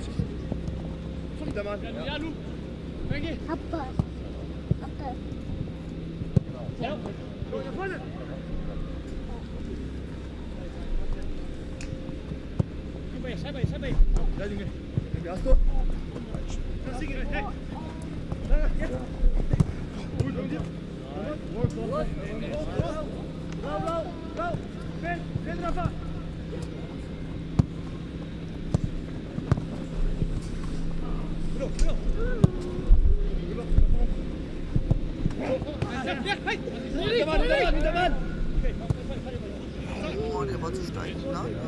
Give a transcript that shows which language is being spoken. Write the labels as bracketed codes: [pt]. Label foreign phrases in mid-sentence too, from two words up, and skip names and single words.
[de] Guter Mann! Ja, Lu! Papa. Papa. Ja! So, hier vorne! [pt] Sai bem! Dá ninguém! Gastou! Tá seguindo, [de] hey! Gut, und dir! Go! [pt] Vem, Rafa! [de] Oh, der war zu steil. Na?